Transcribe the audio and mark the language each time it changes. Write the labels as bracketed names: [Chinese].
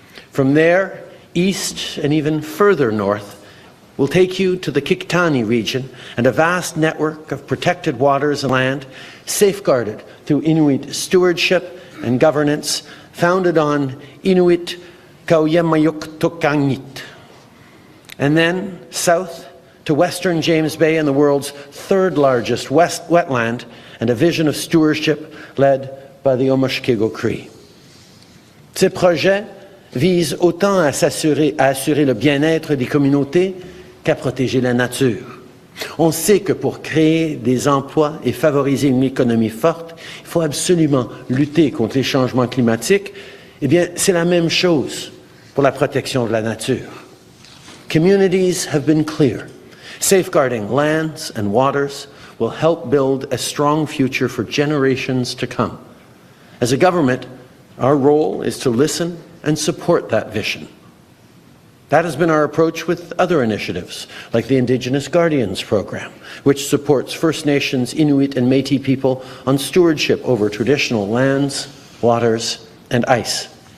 [English] From there, east and even further north, will take you to the Kiktani region and a vast network of protected waters and land, safeguarded through Inuit stewardship and governance, founded on Inuit Kauyamayuk. And then south to western James Bay and the world's third largest wetland, and a vision of stewardship led by the Omashkego Cree. [French] Ces projets visent autant à assurer le bien-être des communautés qu'à protéger la nature. On sait que pour créer des emplois et favoriser une économie forte, il faut absolument lutter contre les changements climatiques. Eh bien, c'est la même chose pour la protection de la nature. [English] Communities have been clear. Safeguarding lands and waters will help build a strong future for generations to come. As a government, our role is to listen and support that vision. That has been our approach with other initiatives, like the Indigenous Guardians Program, which supports First Nations, Inuit, and Métis people on stewardship over traditional lands, waters, and ice.